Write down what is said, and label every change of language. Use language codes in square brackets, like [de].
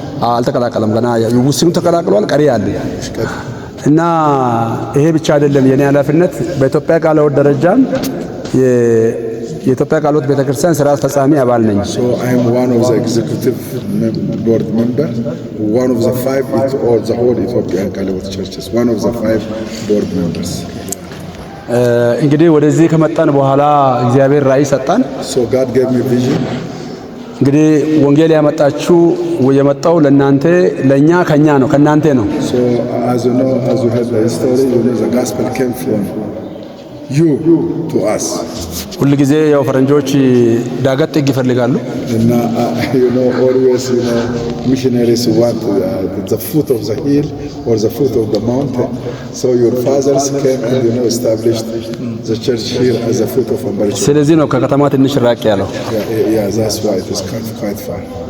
[am] አልተቀላቀለም ገና ውስኑ ተቀላቅሏል፣ ቀሪ አለ እና ይሄ ብቻ አይደለም የኔ ኃላፊነት በኢትዮጵያ ቃለ ሕይወት ደረጃም የኢትዮጵያ ቃለ ሕይወት ቤተክርስቲያን ስራ አስፈጻሚ አባል ነኝ። [en] So I am one of the executive board member, one of the 5 in all the whole Ethiopian ቃለ ሕይወት churches, one of the 5 board members. [am] እንግዲህ ወደዚህ ከመጣን በኋላ እግዚአብሔር ራእይ ሰጣን። [en] So God gave me vision. [am] እንግዲህ ወንጌል የመጣው ለናንተ ለኛ ከኛ ነው ከናንተ ነው። [en] So as you know, as you heard the story, you know the gospel came from you to us. [am] ሁሉ ጊዜ ያው ፈረንጆች ዳገት ጥግ ይፈልጋሉ [en] እና you know always you know missionaries want the foot of the hill or the foot of the mountain. So your fathers came and you know established the church here as a foot of a mountain. [am] ስለዚህ ነው ከከተማ ትንሽ ራቅ ያለው። [en] Yeah, that's why it is quite far.